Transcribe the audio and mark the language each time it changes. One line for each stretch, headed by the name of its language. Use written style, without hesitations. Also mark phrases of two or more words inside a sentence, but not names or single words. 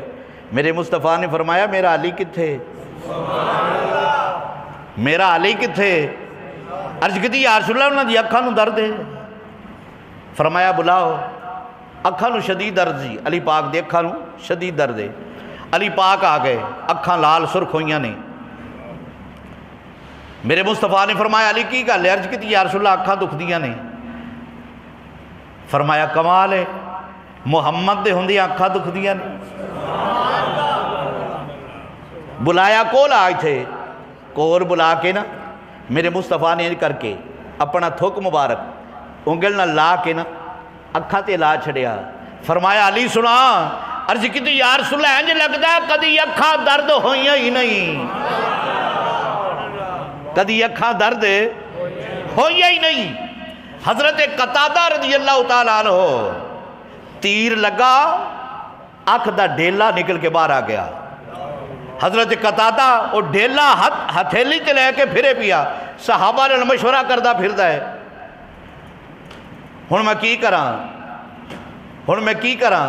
Punjabi: میرے مصطفیٰ نے فرمایا میرا علی کتھے؟ میرا علی کتھے؟ عرض کی
Arabic: یا رسول اللہ
Punjabi: انہوں نے اکھاں نو درد ہے، فرمایا بلاؤ۔ اکھاں نو شدید درد جی، علی پاک دے اکھاں نو شدید درد ہے۔ علی پاک آ گئے، اکھاں لال سرخ ہوئیاں نے۔ میرے مصطفیٰ نے فرمایا علی کی گل ہے؟ عرض کی
Arabic: یا رسول اللہ
Punjabi: اکھاں دکھ دیاں نے۔ فرمایا کمال ہے، محمد دے ہوندیاں اکھاں دکھ دیاں نے۔ بلایا کول آئے تھے، کول بلا کے نا میرے مصطفیٰ نے کر کے اپنا تھوک مبارک انگل نہ لا کے نا اکھاں تے لا چھڑیا۔ فرمایا علی سنا، عرض کی
Arabic: یا رسول اللہ
Punjabi: انج لگدا ہے کدی اکھاں درد ہوئیاں ہی نہیں، کدی اکھاں درد ہوئیاں ہی نہیں۔ حضرت قتادہ
Arabic: رضی اللہ تعالیٰ عنہ
Punjabi: تیر لگا، اکھ دا ڈیلا نکل کے باہر آ گیا۔ حضرت قتادہ وہ ڈیلا ہتھیلی تے لے کے پھرے پیا، صحابہ نے مشورہ کردہ پھردا ہے، ہن میں کی کراں، ہن میں کی کراں؟